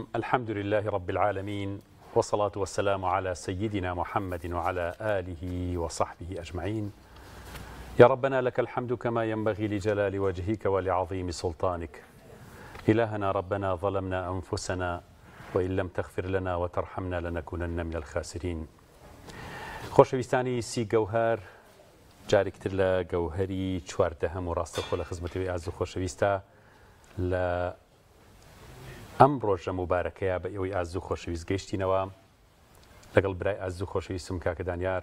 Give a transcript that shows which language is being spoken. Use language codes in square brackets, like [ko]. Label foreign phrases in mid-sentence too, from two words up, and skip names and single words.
[ar] الحمد لله رب العالمين، والصلاة والسلام على سيدنا محمد وعلى آله وصحبه أجمعين. يا ربنا لك الحمد كما ينبغي لجلال وجهك ولعظيم سلطانك. إلهنا ربنا ظلمنا أنفسنا وإن لم تغفر لنا وترحمنا لنكونن من الخاسرين. [ckb] خۆشەویستانی سی گەوهەر، جارێکتر لە گەوهەری چواردەهەم و ڕاستەوخۆ لە خزمەتەوەی ئاز و خۆشەویستە لە ئەم ڕۆژە مبارەکەیە بە ئێوەی ئاز و خۆشەویست گەیشتینەوە لەگەڵ برای ئاز و خۆشەویستم کاکە دانیار.